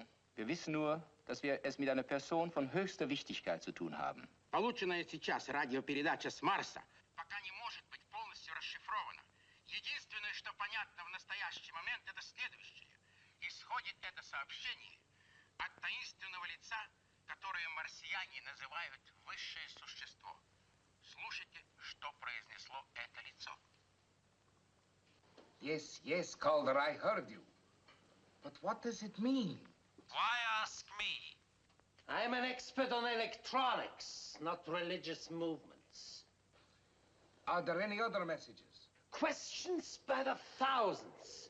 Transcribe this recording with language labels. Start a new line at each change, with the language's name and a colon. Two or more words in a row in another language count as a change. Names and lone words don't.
German: Wir wissen nur, dass wir es mit einer Person von höchster Wichtigkeit zu tun haben.
Russian: Полученная сейчас радиопередача с Марса пока не может быть полностью расшифрована. Единственное, что понятно в настоящий момент, это следующее. Исходит это сообщение от таинственного лица, которое марсиане называют высшее существо. Слушайте, что произнесло это лицо.
English: Yes, yes, Calder, I heard you. But what does it mean? Why ask me? I'm an expert on electronics, not religious movements. Are there any other messages? Questions by the thousands.